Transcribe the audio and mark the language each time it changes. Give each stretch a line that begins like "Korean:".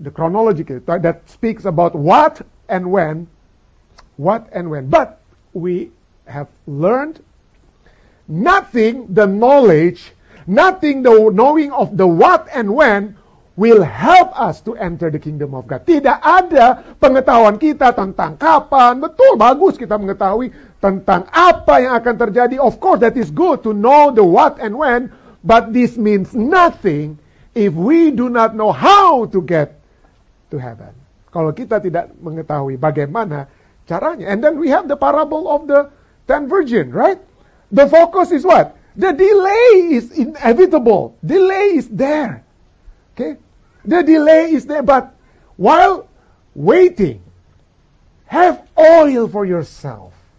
English: The chronological that speaks about what and when. But we have learned nothing, the knowledge, nothing, the knowing of the what and when will help us to enter the kingdom of God.
Indonesian: Tidak ada pengetahuan kita tentang kapan. Betul, bagus kita mengetahui tentang apa yang akan terjadi.
English: Of course, that is good to know the what and when, but this means nothing if we do not know how to get to heaven.
Indonesian: Kalau kita tidak mengetahui bagaimana caranya.
English: And then we have the parable of the 10 virgins, right? The focus is what? The delay is inevitable. Delay is there. Okay? The delay is there, but while waiting, have oil for yourself.